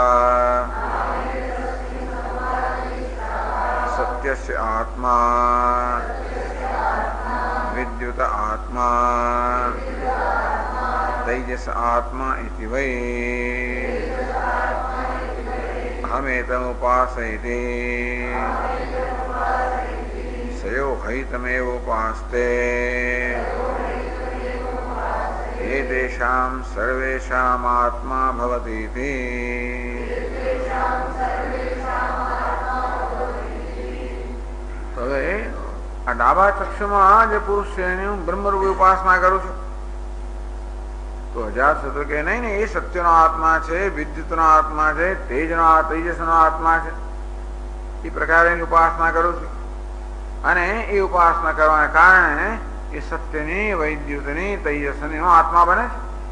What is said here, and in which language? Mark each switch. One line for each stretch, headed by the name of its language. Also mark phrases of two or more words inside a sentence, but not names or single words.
Sanskrit: सत्यस्य आत्मा विद्युत आत्मा तैजस आत्मा इति वै अहमेतमुपासयते सयो हैतमेवोपास्ते एतेषां सर्वेषाम् आत्मा भवतीति
Gujarati: હવે આ ડાબા ચક્ષુમાં જે પુરુષ છે એની હું બ્રહ્મરૂપી ઉપાસના કરું છું તો અજાતશત્રુ કે નહીં ને એ સત્યનો આત્મા છે વિદ્યુતનો આત્મા છે તેજસનો આત્મા છે એ પ્રકારે એની ઉપાસના કરું છું અને એ ઉપાસના કરવાને કારણે એ સત્યની વૈદ્યુતની તેજસની આત્મા બને છે